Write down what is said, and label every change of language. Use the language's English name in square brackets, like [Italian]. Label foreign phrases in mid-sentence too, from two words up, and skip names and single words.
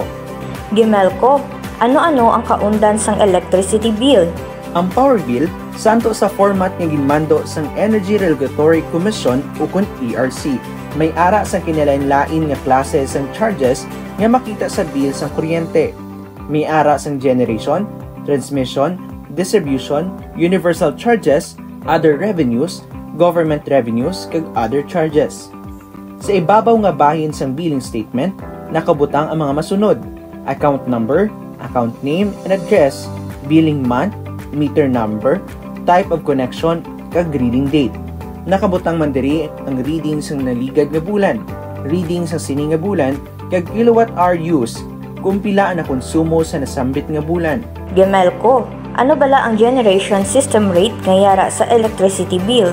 [Hiligaynon] Gimelco, ano-ano ang kaundan sang [English] electricity bill? [Hiligaynon] Ang power bill santo sa format nga ginmando sang Energy Regulatory Commission o kun ERC. May ara sang kinalain-lain nga klase sang charges nga makita sa bill sang kuryente. May ara sang [English] generation, transmission, distribution, universal charges, other revenues, government revenues kag other charges. [Hiligaynon] Sa ibabaw nga bahin sang [English] billing statement, [Hiligaynon] nakabutang ang mga masunod: [English] account number, account name and address, billing month, meter number, type of connection, [Hiligaynon] kag reading date. Nakabutang man diri ang reading sang naligad nga bulan, reading sang sini nga bulan, kag [English] kilowatt hour use [Hiligaynon] kung pila ang nakonsumo sa nasambit nga bulan. Gimelco, ano bala ang [English] generation system rate [Hiligaynon] nga yara sa [English] electricity bill?